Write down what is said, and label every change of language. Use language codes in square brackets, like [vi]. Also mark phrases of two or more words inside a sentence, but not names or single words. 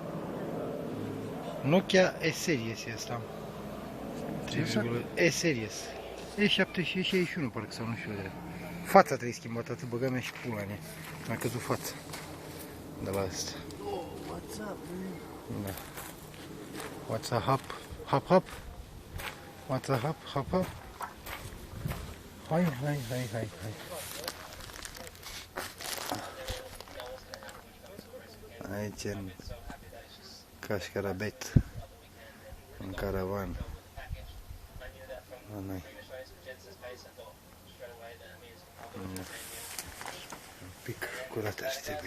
[ro] Nokia E-Series e asta. E-Series. E70 și E61 parcă sau nu știu de. Fața trebuie schimbată, atât băga mea și pula în ea. Mi-a căzut fața. De la asta. Oh, WhatsApp, Da. WhatsApp, hap, hap. WhatsApp, hap, hap. Hai. Aici în Cașcarabet, în caravan. La noi. Un pic curat ar trebui.